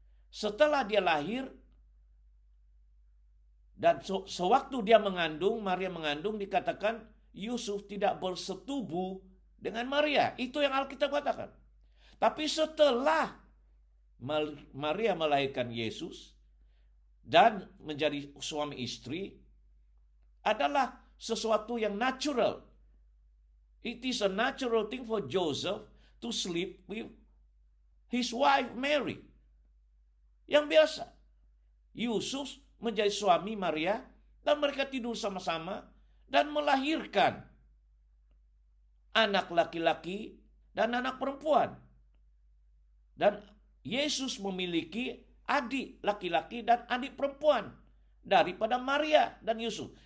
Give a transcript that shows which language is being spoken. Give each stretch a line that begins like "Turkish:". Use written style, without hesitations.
Indonesian: Setelah dia lahir dan sewaktu dia mengandung, Maria mengandung, dikatakan Yusuf tidak bersetubuh dengan Maria. Itu yang Alkitab katakan. Tapi setelah Maria melahirkan Yesus, dan menjadi suami istri adalah sesuatu yang natural.
English: It is a natural thing for Joseph to sleep with his wife Mary.
Indonesian: Yang biasa. Yusuf menjadi suami Maria dan mereka tidur sama-sama dan melahirkan anak laki-laki dan anak perempuan. Dan Yesus memiliki adik laki-laki dan adik perempuan daripada Maria dan Yusuf.